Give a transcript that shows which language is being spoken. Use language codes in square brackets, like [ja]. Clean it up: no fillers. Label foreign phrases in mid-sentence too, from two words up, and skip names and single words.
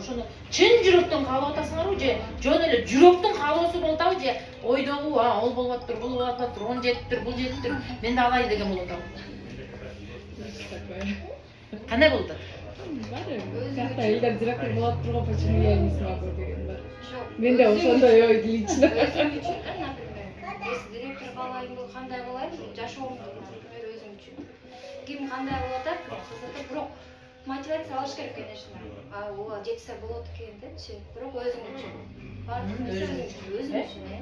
[ky] Ошону чын жүрөктөн каалап атасыңарбы же жөн эле жүрөктүн каалоосу болуп атабы же ойдогу, ол болуп атыптыр, бул болуп атыптыр, он жетиптир, бул жетиптир, мен да алайын деген болуп атабы? Кандай болуп атат? Как-то элдер директор болуп турган, [ru] почему я не смогу [ky] деген бар. Менде ошондой ой лично. Өзүм үчүн, [ru] например, если [ky] директор болайын, кандай болайын, жашоомду, например, өзүм үчүн. Ким кандай болуп атат, кызыктыр, бирок мотивация алыш керек, конечно. Ооба, жетсе болот экен депчи, бирок өзүм үчүн. Бардык нерсе өзүм үчүн,